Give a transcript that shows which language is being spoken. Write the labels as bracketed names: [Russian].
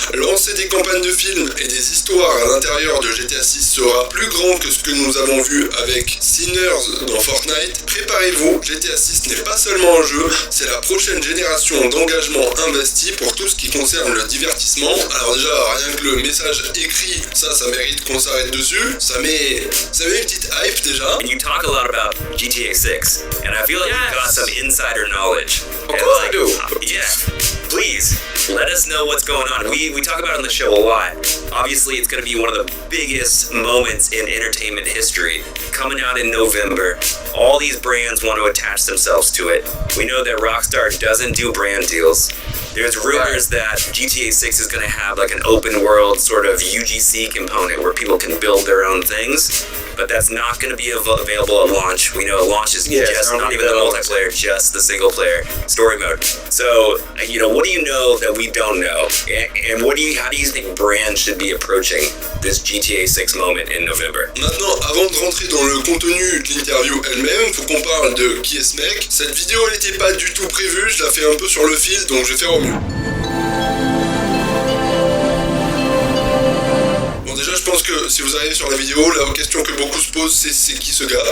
[French] Lancer des campagnes de films et des histoires à l'intérieur de GTA 6 sera plus grand que ce que nous avons vu avec Sinners dans Fortnite. Préparez-vous, GTA 6 n'est pas seulement un jeu, c'est la prochaine génération d'engagement investi pour tout ce qui concerne le divertissement. Alors déjà, rien que le message écrit, ça mérite qu'on s'arrête dessus. Ça met une petite hype déjà. [English] And you talk a lot about GTA 6, and I feel like you've got some insider knowledge. Of course I do. Yeah, please, let us know what's going on. We talk about it on the show a lot. Obviously, it's going to be one of the biggest moments in entertainment history. Coming out in November, all these brands want to attach themselves to it. We know that Rockstar doesn't do brand deals. There's rumors that GTA 6 is going to have like an open world sort of UGC component where people can build their own things, but that's not going to be available at launch. We know at launch is just not even the multiplayer, just the single player story mode. So, what do you know that we don't know? And how do you think brands should be approaching this GTA 6 moment in November? [French] Maintenant, avant de rentrer dans le contenu de l'interview elle-même, faut qu'on parle de qui est ce mec. Cette vidéo, elle n'était pas du tout prévue, je la fais un peu sur le fil, donc je vais faire au mieux. Bon, déjà, je pense que si vous arrivez sur la vidéo, la question que beaucoup se posent, c'est qui ce gars?